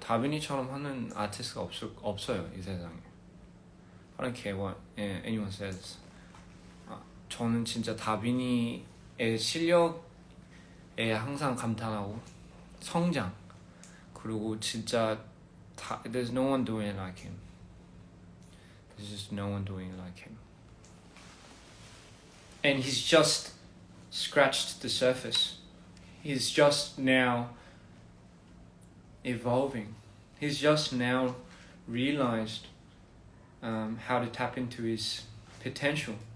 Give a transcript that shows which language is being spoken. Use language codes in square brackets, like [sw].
[ko] 다빈이처럼 하는 아티스트가 없어요, 이 세상에. [en] I don't care what anyone says. [ko] 저는 진짜 다빈이의 실력에 항상 감탄하고, 성장, 그리고 진짜 [en] there's no one doing it like him. There's just no one doing it like him. And he's just scratched the surface. He's just now evolving. He's just now realized how to tap into his potential.